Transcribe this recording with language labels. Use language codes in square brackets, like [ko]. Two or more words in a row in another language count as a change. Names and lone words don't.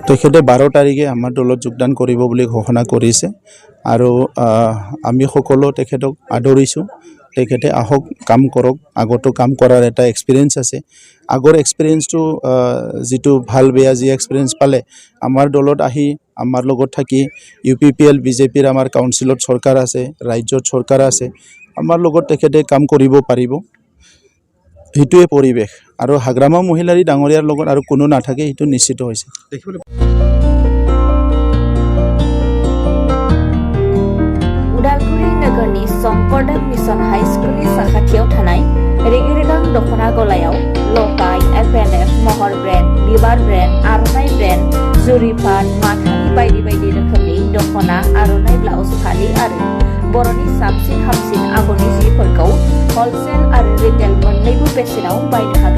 [as] তেখেতে 12 তাৰিখে আমাৰ দলত যোগদান কৰিব বুলি ঘোষণা কৰিছে আৰু আমি সকলো তেখেতক আদৰিছো তেখেতে আহক কাম কৰক আগতো কাম কৰাৰ এটা এক্সপেৰিয়েন্স আছে আগৰ এক্সপেৰিয়েন্সটো যেটো ভাল বেয়া যি এক্সপেৰিয়েন্স পালে আমাৰ দলত আহি আমাৰ লগত থাকি UPPL বিজেপিৰ আমাৰ কাউন্সিলত সৰকাৰ আছে ৰাজ্যত সৰকাৰ আছে আমাৰ লগত তেখেতে কাম কৰিব পাৰিব হিটুৱে পৰিৱেশ আৰু হাগ্ৰামা মহিলাৰী ডাঙৰীয়াৰ লগত আৰু কোনো নাথাকে হিটু নিশ্চিত হৈছে [brx] ওদালগুৰি নগৰ शंकरदेव मिशन हाई स्कुलनि साखाथियाव थानाय रेगे-रेगां दख'ना गलायाव लफाय, FNF, महर ब्रेन्ड, बिबार ब्रेन्ड, आर'नाइ ब्रेन्ड, जुरिपाट, माथानि बायदि बायदि रोखोमनि दख'ना, आर'नाइ ब्लाउस, फालि आरो बर'नि साबसिन हामसिन आगरनि जिफोरखौ हलसेल आरो रिटेल मोन्नैबो बेसेनाव बायनो हागोन।